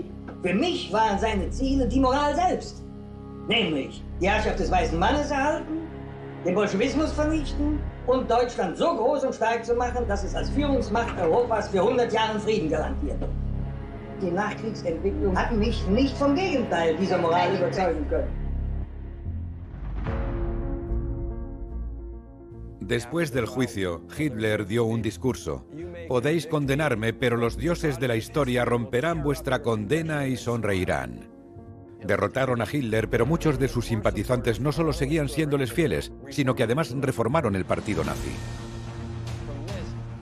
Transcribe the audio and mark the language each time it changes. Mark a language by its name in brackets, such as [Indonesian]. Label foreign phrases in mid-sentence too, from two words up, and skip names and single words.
[German] Für mich waren seine Ziele die Moral selbst. Nämlich die Herrschaft des weißen Mannes erhalten, den Bolschewismus vernichten und Deutschland so groß und stark zu machen, dass es als Führungsmacht Europas für 100 Jahre Frieden garantiert. Die Nachkriegsentwicklung hat mich nicht vom Gegenteil dieser Moral überzeugen können. [Spanish] Después del juicio, Hitler dio un discurso. Podéis condenarme, pero los dioses de la historia romperán vuestra condena y sonreirán. Derrotaron a Hitler, pero muchos de sus simpatizantes no solo seguían siéndoles fieles, sino que además reformaron el partido nazi.